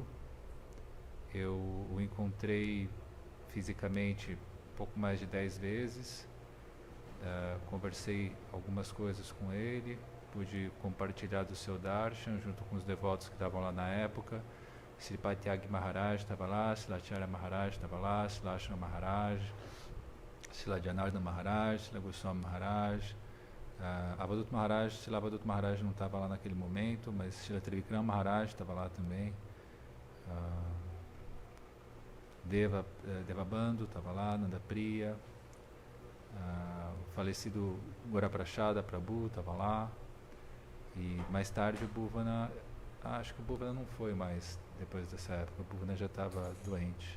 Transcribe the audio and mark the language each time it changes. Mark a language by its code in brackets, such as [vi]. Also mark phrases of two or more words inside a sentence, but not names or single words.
[pt] Eu o encontrei fisicamente pouco mais de 10 vezes. Conversei algumas coisas com ele, pude compartilhar do seu darshan junto com os devotos que estavam lá na época. Sripati Tyagi Maharaj estava lá, Srila Maharaj estava lá, Srila Maharaj, Srila Janardana Maharaj, Srila Goswami Maharaj, Avadut Maharaj, Srila Avadut Maharaj não estava lá naquele momento, mas Srila Trivikram Maharaj estava lá também. Devabandhu estava lá, Nanda Priya, o falecido Goraprashada Prabhu estava lá, e mais tarde o Bhuvana, acho que o Bhuvana não foi mais depois dessa época, o Bhuvana já estava doente.